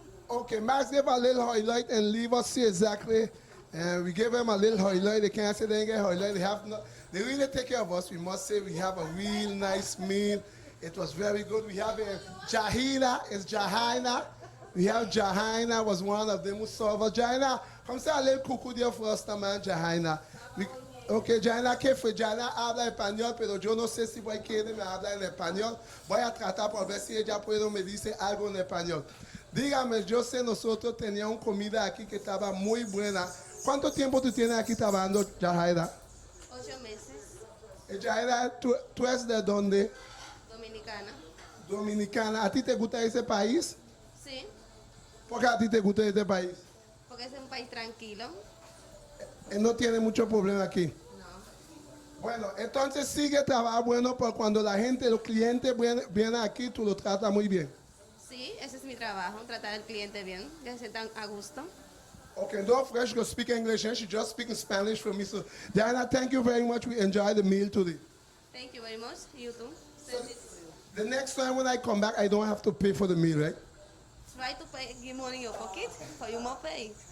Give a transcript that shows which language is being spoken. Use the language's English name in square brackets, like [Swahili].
[English] Okay, Max gave a little highlight and leave us see exactly. And we gave them a little highlight. They can't say they didn't get highlight. They really take care of us. We must say we have a real nice meal. It was very good. We have a Jahina. It's Jahina. We have Jahina was one of them who served us. Jahina, come say a little cuckoo there for us, man, Jahina. [Spanish] Okay, Jahina, que fue? Jahina habla español, pero yo no sé si voy a querer me hablar en español. Voy a tratar por ver si ella puede me dice algo en español. Dígame, yo sé nosotros teníamos comida aquí que estaba muy buena. ¿Cuánto tiempo tú tienes aquí trabajando, Jahina? 8 meses. Jahina, ¿tú eres de dónde? Dominicana. Dominicana. ¿A ti te gusta ese país? Sí, ¿Por qué a ti te gusta este país? porque es un país tranquilo. No tiene mucho problema aquí. No. Bueno, entonces sigue trabajar bueno, porque cuando la gente, los clientes vienen aquí, tú los tratas muy bien. Sí, ese es mi trabajo, tratar al cliente bien, que se sientan a gusto. [English] Okay, don't forget she can speak English and she just speaking Spanish for me. So, Diana, thank you very much. We enjoyed the meal today. Thank you very much. You too. The next time when I come back, I don't have to pay for the meal, right? Try to pay, give money in your pocket, for you more pay.